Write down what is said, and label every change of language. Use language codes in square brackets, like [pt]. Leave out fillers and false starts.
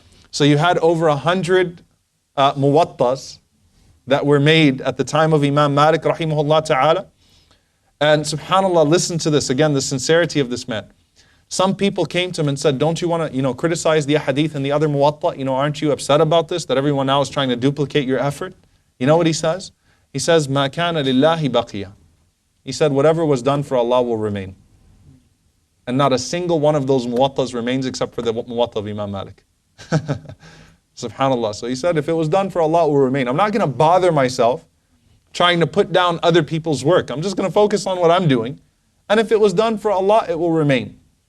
[en] So you had over 100 Muwattas that were made at the time of Imam Malik rahimahullah ta'ala. And subhanAllah, listen to this, again, the sincerity of this man. Some people came to him and said, don't you want to, criticize the hadith and the other Muwatta? Aren't you upset about this, that everyone now is trying to duplicate your effort? You know what he says? [ar] He says, مَا كَانَ لِلَّهِ بَقِيَ. [en] He said, whatever was done for Allah will remain. And not a single one of those Muwattas remains except for the Muwatta of Imam Malik. Subhanallah. So he said, if it was done for Allah, it will remain. I'm not going to bother myself trying to put down other people's work. I'm just going to focus on what I'm doing. And if it was done for Allah, it will remain.